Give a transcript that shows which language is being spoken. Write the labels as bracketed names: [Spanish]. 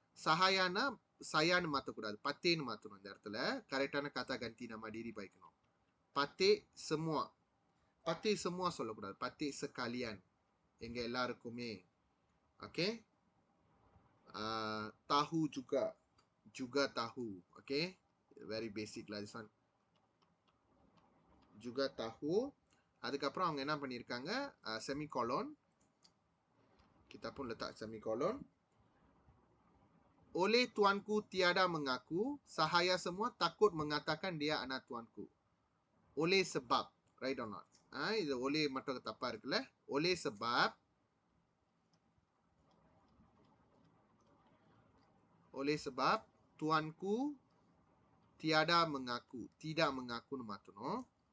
[Tamil] சஹாயானா சயான்னு மாற்றக்கூடாது, பத்தேன்னு மாற்றணும். இந்த இடத்துல கரெக்டான கதா கந்தி நம்ம டிரி பாய்க்கணும். பத்தே semua. பத்தே semua சொல்லக்கூடாது, பத்தே sekalian, எங்க எல்லாருக்குமே. [Malay] ஓகே, tahu juga, juga tahu. [English] Okay, very basic lah this one. [Malay] juga tahu. [Tamil] அதுக்கப்புறம் அவங்க என்ன பண்ணியிருக்காங்க, semicolon. [Malay] Kita pun letak semicolon. Oleh tuanku tiada mengaku, sahaya semua takut mengatakan dia anak tuanku. Oleh sebab, [English] right or not? [Tamil] இது oleh மட்டும் தப்பா இருக்குல்ல. [Malay] Oleh sebab, oleh sebab tuanku tiada mengaku, tidak mengaku மாத்தணும்.